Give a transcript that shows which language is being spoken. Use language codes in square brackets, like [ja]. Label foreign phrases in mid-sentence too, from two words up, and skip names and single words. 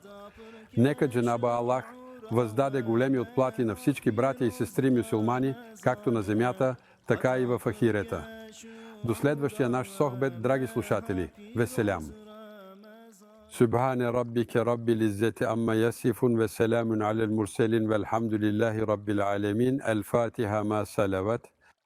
[bg] Нека Дженаба Аллах въздаде големи отплати на всички братя и сестри мюсюлмани, както на земята, така и в ахирета. До следващия наш сохбет, драги слушатели, веселям! [ar] سبحان ربك رب العزة عما يصفون وسلام على المرسلين والحمد لله رب العالمين. الفاتحة مع الصلوات.